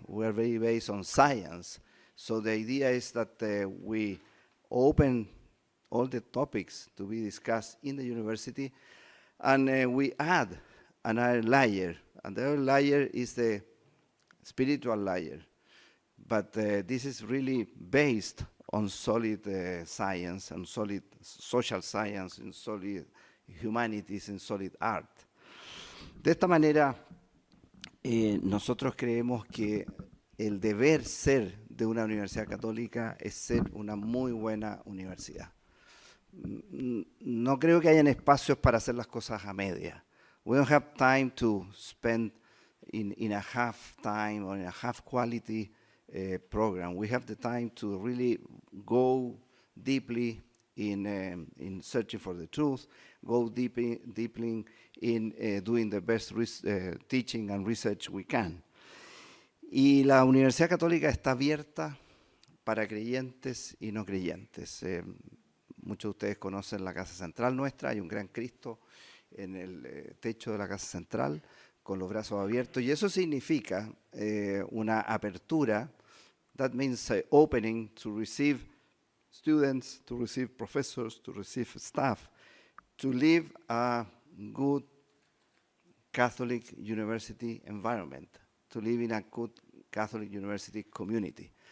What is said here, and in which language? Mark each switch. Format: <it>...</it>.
<en>We are very based on science. So the idea is that we open all the topics to be discussed in the university, and we add another layer, and the other layer is the spiritual layer. But this is really based on solid science, and solid social science, and solid humanities, and solid art.</en> <es>De esta manera, nosotros creemos que el deber ser de una universidad católica es ser una muy buena universidad. No creo que hayan espacios para hacer las cosas a media.</es> <en>We don't have time to spend in a half time or in a half quality program. We have the time to really go deeply in searching for the truth, go deeply in doing the best teaching and research we can.</en> <es>Y la Universidad Católica está abierta para creyentes y no creyentes. Muchos de ustedes conocen la Casa Central nuestra, hay un gran Cristo en el techo de la Casa Central con los brazos abiertos, y eso significa una apertura.</es> <en>That means opening to receive students, to receive professors, to receive staff, to live a good Catholic university environment, to live in a good Catholic university community.</en>